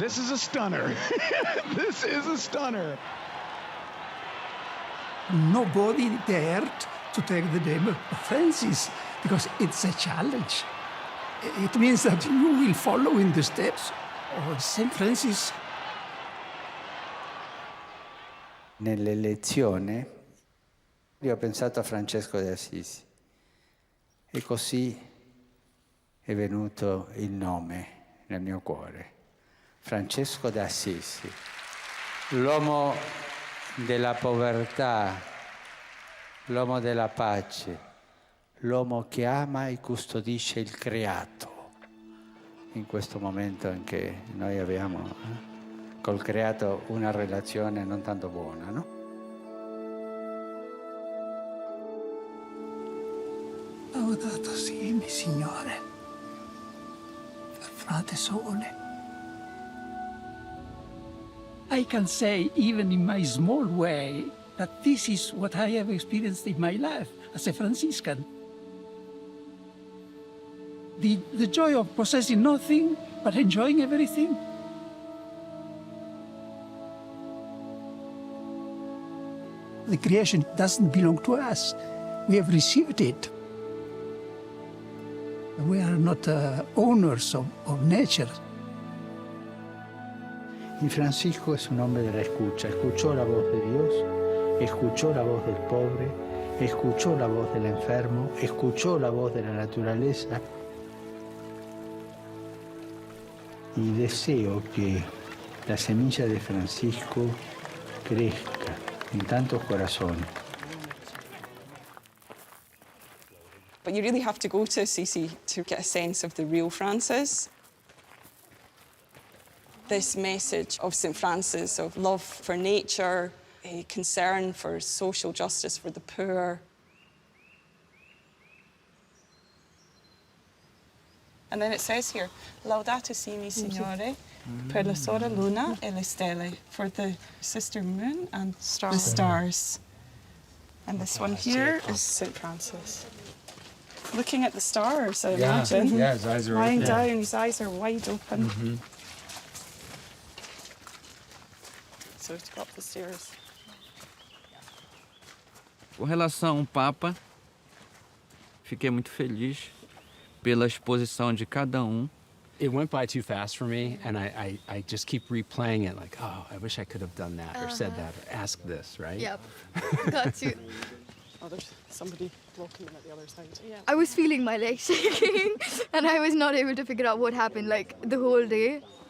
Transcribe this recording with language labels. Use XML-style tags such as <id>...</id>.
<en>This is a stunner. This is a stunner. Nobody dared to take the name of Francis because it's a challenge. It means that you will follow in the steps of St. Francis.</en> <it>Nell'elezione io ho pensato a Francesco di Assisi e così è venuto il nome nel mio cuore. Francesco di Assisi, l'uomo della povertà, l'uomo della pace, l'uomo che ama e custodisce il creato. In questo momento in che noi abbiamo col creato una relazione non tanto buona, no? Laudato SI, Signore, per frate Sole.</it> <en>I can say, even in my small way, that this is what I have experienced in my life as a Franciscan. The joy of possessing nothing, but enjoying everything. The creation doesn't belong to us. We have received it. We are not owners of nature.</en> <es>Y Francisco es un hombre de la escucha. Escuchó la voz de Dios, escuchó la voz del pobre, escuchó la voz del enfermo, escuchó la voz de la naturaleza. Y deseo que la semilla de Francisco crezca en tantos corazones.</es> <en>But you really have to go to Assisi to get a sense of the real Francis. This message of St. Francis of love for nature, a concern for social justice for the poor. And then it says here,</en> <it>Laudato Si, mi Signore, per la sora luna e le stelle,</it> <en>for the sister moon and the stars. And this one here is St. Francis. Looking at the stars, I imagine. Yeah, his eyes are lying open. down, his eyes are wide open. Mm-hmm. So to go up the stairs.</en> <pt>Com relação ao Papa, fiquei muito feliz pela exposição de cada um.</pt> <en>It went by too fast for me, and I just keep replaying it like, oh, I wish I could have done that or said that or asked this, right? Yep. Got you. Oh, there's somebody blocking them at the other side. Yeah. I was feeling my legs shaking and I was not able to figure out what happened like the whole day.</en>